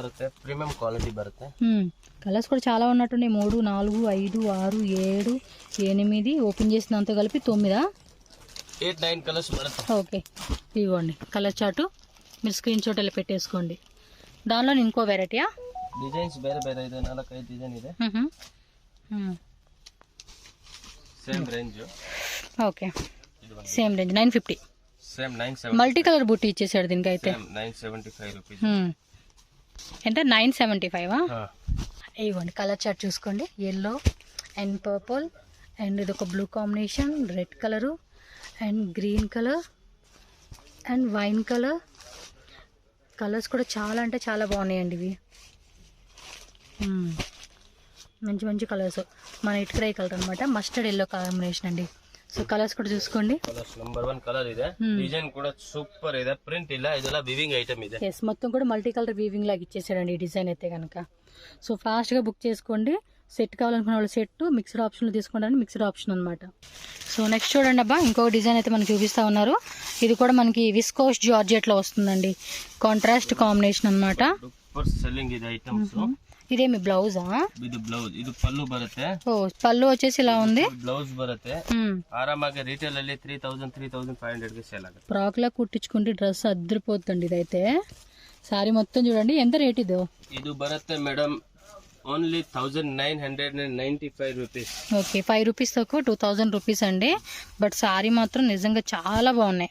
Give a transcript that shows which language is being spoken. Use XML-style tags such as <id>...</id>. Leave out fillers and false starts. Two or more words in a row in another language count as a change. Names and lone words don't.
<te>కలర్స్ కూడా చాలా ఉన్నట్టున్నాయి. 3 4 5 6 7 8 ఓపెన్ చేసినంత కలిపి 9. 8-9 కలర్స్. ఓకే, ఇవ్వండి</te> <en>color chart.</en> <te>మీరు</te> <en>screen shot</en> <te>వెళ్ళి పెట్టేసుకోండి. దానిలో ఇంకో వెరైటీయా</te> <kn>డిజైన్స్ ಬೇರೆ ಬೇರೆ ಇದೆ. 4-5 డిజైన్ ಇದೆ.</kn> <en>same range.</en> <te>ఓకే,</te> <en>same range 950. సేమ్ 970. multi color</en> <te>బుట్టి ఇచ్చేసాడు దీనికి అయితే. 975 రూపీస్. ఎంత 975? ఇవ్వండి</te> <en>color chart</en> <te>చూసుకోండి.</te> <en>yellow and purple and</en> <te>ఇది ఒక</te> <en>blue combination, red color and green color and wine color.</en> <te>కలర్స్ కూడా చాలా అంటే చాలా బాగున్నాయండి ఇవి. మంచి మంచి కలర్స్. మన ఇటుకరాయి కలర్ అనమాట,</te> <en>mustard yellow combination</en> <te>అండి.</te> <en>so colors</en> <te>కూడా చూసుకోండి.</te> <en>colors number 1 color</en> <kn>ಇದೆ. డిజైన్ కూడా సూపర్ ಇದೆ. ప్రింట్ ಇಲ್ಲ, ಇದೆಲ್ಲ</kn> <en>weaving item</en> <kn>ಇದೆ.</kn> <te>yes, మొత్తం కూడా</te> <en>multi color weaving</en> <te>లాగా ఇచ్చేసాడండి ఈ డిజైన్ అయితే కనుక. సో ఫాస్ట్గా బుక్ చేసుకోండి. సెట్ కావాలనుకున్న వాళ్ళు సెట్, మిక్స్డ్ ఆప్షన్లో తీసుకోవడానికి</te> <en>mixed option</en> <te>అనమాట.</te> <en>so next</en> <te>చూడండి అబ్బా, ఇంకొక డిజైన్ అయితే మనకి చూపిస్తూ ఉన్నారు. ఇది కూడా మనకి</te> <en>viscose georgette</en> <te>వస్తుందండి,</te> <en>contrast combination</en> <te>అనమాట.</te> <en>super selling</en> <te>ఇది ఐటమ్స్. ఇదేమి బ్లౌజా?</te> <kn>ఇది బ్లౌజ్. ఇది పళ్ళు బರುತ್ತೆ.</kn> <te>ఓ పళ్ళు వచ్చేసి ఇలా ఉంది.</te> <kn>బ్లౌజ్ బರುತ್ತೆ. ఆరామాಗಿ రీటైల్ ಅಲ್ಲಿ 3000-3500 ಗೆ సేల్ ಆಗುತ್ತೆ.</kn> <te>ఫ్రాక్ లా కుట్టించుకుంటే డ్రెస్ అద్దరిపోతుంది ఇదైతే. సారీ మొత్తం చూడండి. ఎంత రేట్ ఇది?</te> <kn>ఇది బರುತ್ತೆ</kn> <en>madam only 1995 rupees.</en> <te>ఓకే, 5 రూపీస్ తక్కువ 2000 రూపీస్ అండి.</te> <en>but saree</en> <te>మాత్రం నిజంగా చాలా బాగున్నాయి.</te>